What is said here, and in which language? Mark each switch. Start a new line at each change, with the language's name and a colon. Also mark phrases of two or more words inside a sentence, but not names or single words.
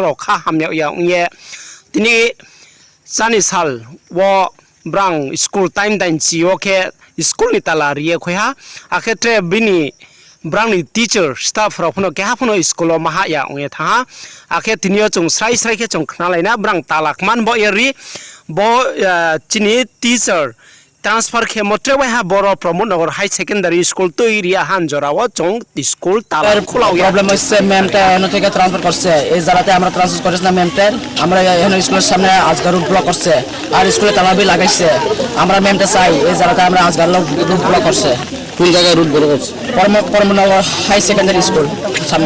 Kok Borok: rok kha hamya ya ongye tini chani sal wo brang
English: school time
Kok Borok: dan chio ke school ni tala riye khoya akhetre bini brang ni
English: teacher staff
Kok Borok: rok phono ke ha phono school o maha ya ongye tha akhe tinio chung srai ke chung khna laina brang talak man bo eri bo chini
English: teacher transfer
Kok Borok: ke motre wa ha boro Pramod Nagar High Secondary School to area han jorawo chung school tala kholaw ya
Bangla: প্রবলেম হচ্ছে ম্যামটা এখান থেকে ট্রান্সফার করছে এই জায়গাতে আমরা ট্রান্সফার করেছিলাম ম্যামটার আমরা এখানে স্কুলের সামনে আজকাল
English: route block
Bangla: করছে আর স্কুলে তালাবি লাগাইছে আমরা ম্যামটা চাই এই জায়গাতে আমরা আজকাল
English: route block
Bangla: করছে কোন জায়গায়
English: route block
Bangla: করছে পরমনগর হাই সেকেন্ডারি স্কুল সামনে